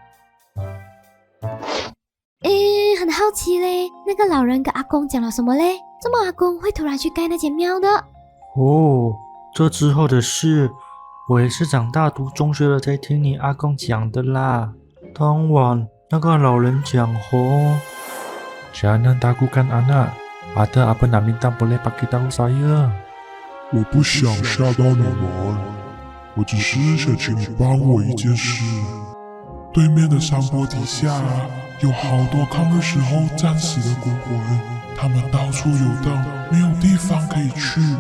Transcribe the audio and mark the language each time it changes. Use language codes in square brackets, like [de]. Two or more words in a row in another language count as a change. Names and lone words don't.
[zh] 很好奇嘞，那个老人跟阿公讲了什么嘞？怎么阿公会突然去盖那间庙的？这之后的事，我也是长大读中学了才听你阿公讲的啦。当晚那个老人讲 [ms] Jangan takutkan anak. Ada apa nak minta boleh bagi tahu saya。 [zh] 我不想吓到你们，我只是想请你帮我一件事。对面的山坡底下有好多抗日时候战死的孤魂，他们到处游荡，没有地方可以去。